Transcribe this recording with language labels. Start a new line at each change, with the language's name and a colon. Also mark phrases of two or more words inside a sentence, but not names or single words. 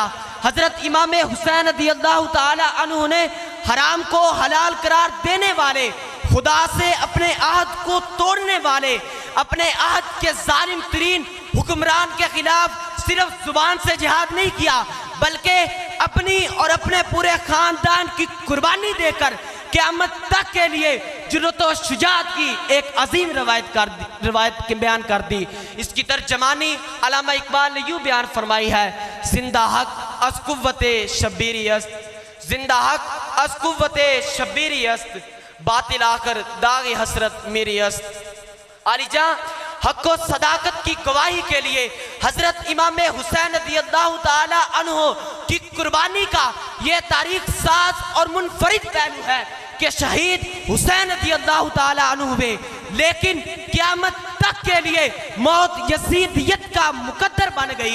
Urdu: حضرت امام حسین
Arabic: رضی اللہ تعالی عنہ
Urdu: نے حرام کو حلال قرار دینے والے، خدا سے اپنے عہد کو توڑنے والے، اپنے عہد کے ظالم ترین حکمران کے خلاف صرف زبان سے جہاد نہیں کیا، بلکہ اپنی اور اپنے پورے خاندان کی قربانی دے کر قیامت تک کے لیے جرأت و شجاعت کی ایک عظیم روایت بیان کر دی۔ اس کی ترجمانی علامہ اقبال نے یوں بیان فرمائی ہے:
Persian: زندہ حق از قوت شبیری است، زندہ حق از قوت شبیری است، باطل آخر داغ حسرت میری است۔
Urdu: علی جاں حق و صداقت کی گواہی کے لیے حضرت امام حسین
Arabic: رضی اللہ تعالی عنہ
Urdu: کی قربانی کا یہ تاریخ ساز اور منفرد پہلو ہے کہ شہید حسین
Arabic: رضی اللہ تعالی عنہ
Urdu: ہوئے، لیکن قیامت تک کے لیے موت یزیدیت کا مقدر بن گئی۔